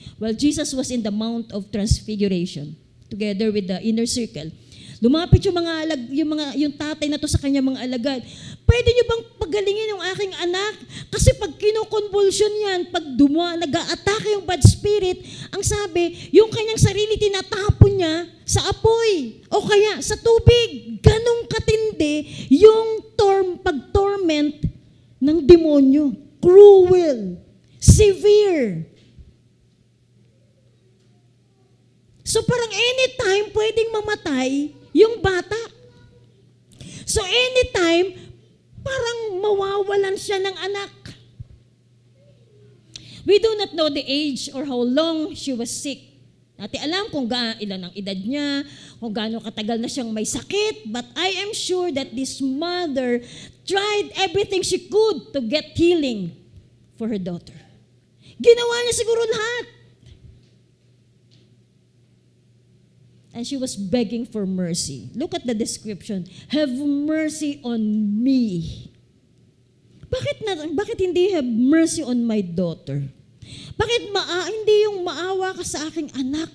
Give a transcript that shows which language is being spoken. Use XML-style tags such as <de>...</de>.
<en>While Jesus was in the Mount of Transfiguration, together with the inner circle.</en> <tl>Lumapit yung tatay na to sa kanya mga alagad. Pwede niyo bang pagalingin yung aking anak? Kasi pag kinukonvulsyon yan, pag nag-a-atake yung bad spirit, ang sabi, yung kanyang sarili tinatapon niya sa apoy o kaya sa tubig. Ganong katindi yung pag-torment ng demonyo.</tl> <en>Cruel, severe.</en> <tl>So parang anytime pwedeng mamatay yung bata. So anytime, parang mawawalan siya ng anak.</tl> <en>We do not know the age or how long she was sick.</en> <tl>Natin alam kung ilan ang edad niya, kung gaano katagal na siyang may sakit,</tl> <en>but I am sure that this mother tried everything she could to get healing for her daughter.</en> <tl>Ginawa niya siguro lahat.</tl> <en>And she was begging for mercy. Look at the description. Have mercy on me.</en> <tl>Bakit hindi</tl> <en>have mercy on my daughter?</en> <tl>Bakit hindi yung maawa ka sa aking anak?</tl>